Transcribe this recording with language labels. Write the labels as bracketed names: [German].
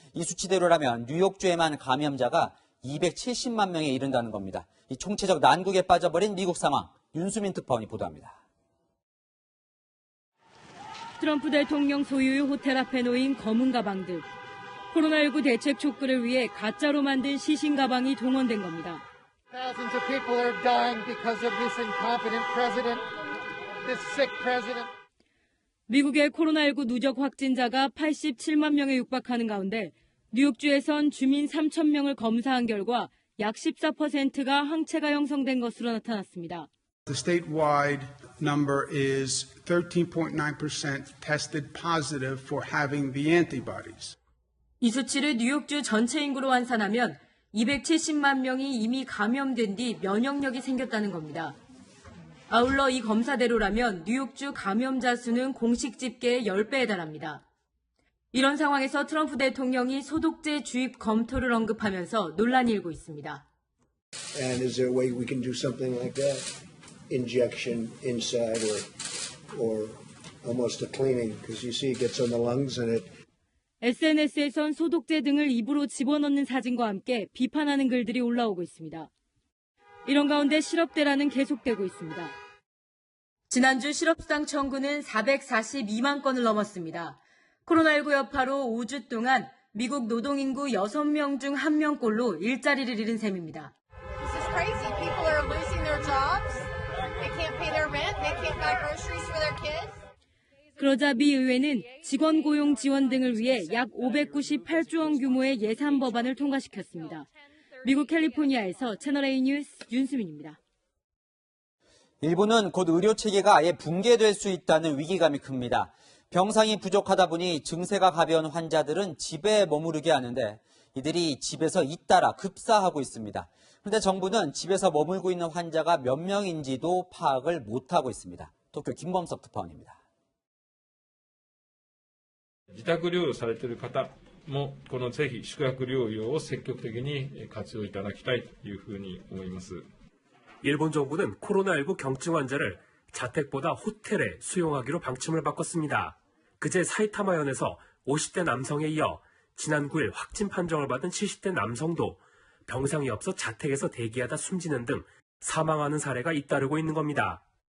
[Korean] 이 수치대로라면 뉴욕주에만 감염자가 270만 명에 이른다는 겁니다. 이 총체적 난국에 빠져버린 미국 상황, 윤수민 특파원이 보도합니다. 트럼프 대통령 소유의 호텔 앞에 놓인 검은 가방들. 코로나19 대책 촉구를 위해 가짜로 만든 시신 가방이 동원된 겁니다. [English] Thousands of people are dying because of this incompetent president, this sick president. [Korean] 미국의 코로나19 누적 확진자가 87만 명에 육박하는 가운데 뉴욕주에선 주민 3천 명을 검사한 결과 약 14%가 항체가 형성된 것으로 나타났습니다. [English] The statewide number is 13.9% tested positive for having the antibodies. [Korean] 이 수치를 뉴욕주 전체 인구로 환산하면 270만 명이 이미 감염된 뒤 면역력이 생겼다는 겁니다. 아울러 이 검사대로라면 뉴욕주 감염자 수는 공식 집계의 10배에 달합니다. 이런 상황에서 트럼프 대통령이 소독제 주입 검토를 언급하면서 논란이 일고 있습니다. [English] And is there a way we can do something like that? Injection inside or almost a cleaning because you see it gets on the lungs and it [Korean] SNS에선 소독제 등을 입으로 집어넣는 사진과 함께 비판하는 글들이 올라오고 있습니다. 이런 가운데 실업대란은 계속되고 있습니다. 지난주 실업수당 청구는 442만 건을 넘었습니다. 코로나19 여파로 5주 동안 미국 노동인구 6명 중 1명꼴로 일자리를 잃은 셈입니다. [English] This is crazy. People are losing their jobs. They can't pay their rent. They can't buy groceries for their kids. [Korean] 그러자 미 의회는 직원 고용 지원 등을 위해 약 598조 원 규모의 예산 법안을 통과시켰습니다. 미국 캘리포니아에서 채널A 뉴스 윤수민입니다. 일본은 곧 의료체계가 아예 붕괴될 수 있다는 위기감이 큽니다. 병상이 부족하다 보니 증세가 가벼운 환자들은 집에 머무르게 하는데 이들이 집에서 잇따라 급사하고 있습니다. 그런데 정부는 집에서 머물고 있는 환자가 몇 명인지도 파악을 못하고 있습니다. 도쿄 김범석 특파원입니다. [Japanese] 自宅療養されている方もこのぜひ宿泊療養を積極的に活用いただきたいというふうに思います。 [Korean] 일본 정부는 코로나19 경증 환자를 자택보다 호텔에 수용하기로 방침을 바꿨습니다. 그제 사이타마현에서 50대 남성에 이어 지난 9일 확진 판정을 받은 70대 남성도 병상이 없어 자택에서 대기하다 숨지는 등 사망하는 사례가 잇따르고 있는 겁니다.